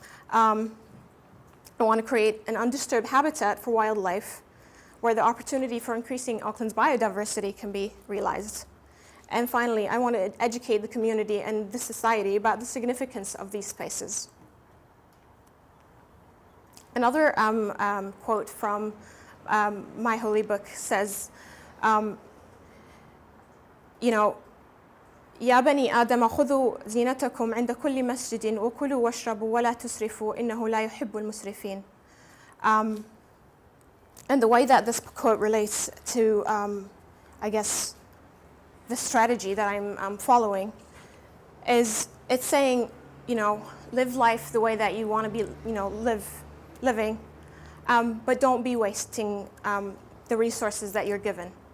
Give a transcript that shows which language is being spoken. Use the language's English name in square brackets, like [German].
[English] I want to create an undisturbed habitat for wildlife where the opportunity for increasing Auckland's biodiversity can be realized. And finally, I want to educate the community and the society about the significance of these spaces. Another quote from my holy book says, [Arabic] يا بني آدم خذوا زينتكم عند كل مسجد وكلوا واشربوا ولا تسرفوا إنه لا يحب المسرفين. [English] And the way that this quote relates to, I guess, the strategy that I'm following is it's saying, live life the way that you want to be, living, but don't be wasting the resources that you're given.